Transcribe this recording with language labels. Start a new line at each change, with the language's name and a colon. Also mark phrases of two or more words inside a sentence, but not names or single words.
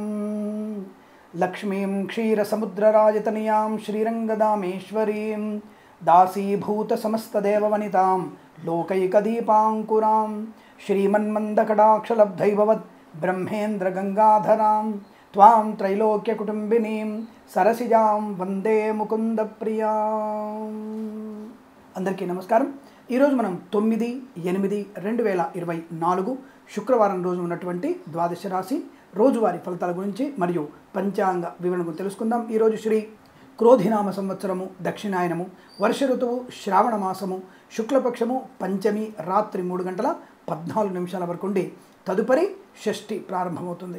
Sanskrit: लक्ष्मीं क्षीरसमुद्रराजतनयां श्रीरङ्गदामेश्वरीं दासीभूतसमस्तदेववनितां लोकैकदीपाङ्कुरां श्रीमन्मन्दकटाक्षलब्धैभवत् ब्रह्मेन्द्रगङ्गाधरां त्वां त्रैलोक्यकुटुम्बिनीं सरसिजां वन्दे मुकुन्दप्रियां।
Telugu: అందరికీ నమస్కారం। ఈరోజు మనం 9/8/2024 శుక్రవారం రోజు ఉన్నటువంటి ద్వాదశ రాశి రోజువారీ ఫలితాల గురించి మరియు పంచాంగ వివరణ గురించి తెలుసుకుందాం। ఈరోజు శ్రీ క్రోధినామ సంవత్సరము దక్షిణాయనము వర్ష ఋతువు శ్రావణ మాసము శుక్లపక్షము పంచమి రాత్రి 3:14 వరకు ఉండి తదుపరి షష్ఠి ప్రారంభమవుతుంది।